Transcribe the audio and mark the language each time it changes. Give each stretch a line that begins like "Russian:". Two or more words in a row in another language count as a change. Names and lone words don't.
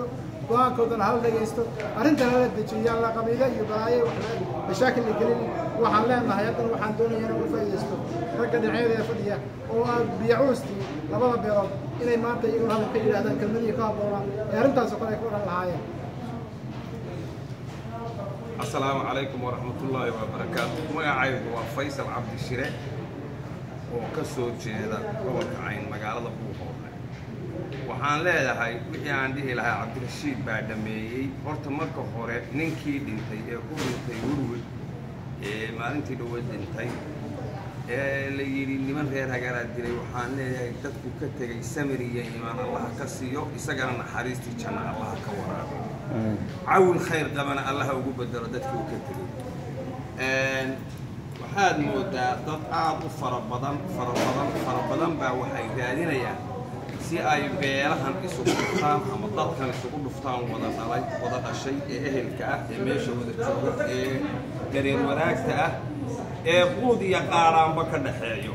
Somali: go'aankoodana hal dhagaysto. arrintan la dejiyo la qabiile iyo balaaye mashaakil la gelin. waxaan leenahay haddana waxaan doonayaa inaan u faa'iidaysto ragga dhinacyada fadhiya oo biyacuusti labada beelood inay maanta iyagu hadal ka yidhaahdaan kelmadii ka habboonaa ee arrintaas oo kale ay ku odhan lahaayeen.
Arabic: السلام عليكم ورحمة الله وبركاته.
Somali: magacaygu waa Faysal Cabdi Shire oo ka soo jeeda gobolka Cayn magaalada Buuhoodle. waxaan leeyahay wixii aan dhihi lahaa Cabdirashiid baa dhameeyay. horta marka hore ninkii dhintay ee ku dhintay Warwood ee maalintii dhawaad dhintay ee la yiri niman reer Hagal dilay. waxaan leeyahay dadku ka tagay samir iyo iimaan Allah ka siiyo, isagana naxariistii janna Allah ka waraabiyo.
Arabic: عون خير قبنا الله
Somali: ugu bedelo dadkii uu ka tagay. waxaad moodaa dad aad u fara badan baa waxay raadinayaan si ay beelahan isugu dhuftaan ama dadkan isugu dhuftaan wada dhashay ee ehelka ah ee meesha wada jooga ee gareer wanaagta ah ee quud iyo qaaraanba ka dhaxeeyo.